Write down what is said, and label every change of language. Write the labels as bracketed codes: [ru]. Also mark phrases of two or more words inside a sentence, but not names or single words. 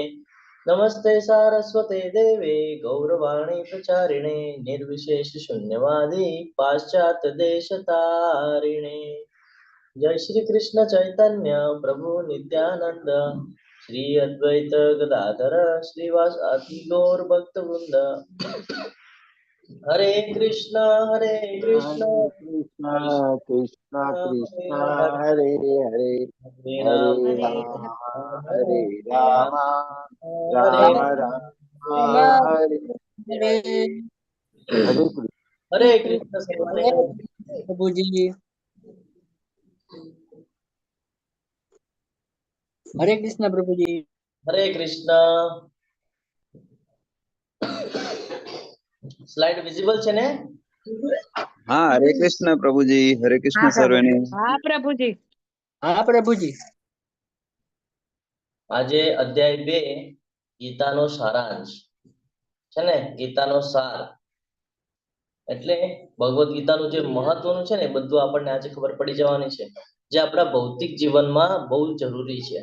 [sa] नमस्ते सारस्वते देवे गौरवाणी प्रचारिणे निर्विशेष शून्यवादी पाश्चात्य देश तारिणे. जय श्री कृष्ण चैतन्य प्रभु नित्यानंद श्री अद्वैत गदाधर श्रीवासादि गौर भक्त वृंद. हरे कृष्ण कृष्ण कृष्ण कृष्ण हरे हरे राम हरे राम हरे राम राम हरे हरे हरे [gu] हरे कृष्ण सर्वाने. प्रभुजी. हरे कृष्ण प्रभुजी. हरे कृष्ण. [en] slide visible [gu] છે ને? हाँ हरे कृष्ण प्रभुजी. हरे कृष्ण सर्वेने. हाँ प्रभुजी. हाँ प्रभुजी. આજે અધ્યાય 2 ગીતાનો સારાંશ છે ને, ગીતાનો સાર એટલે ભગવદ ગીતાનું જે મહત્વનું છે ને બધું આપણને આજે ખબર પડી જવાની છે, જે આપણા ભૌતિક જીવનમાં બહુ જરૂરી છે.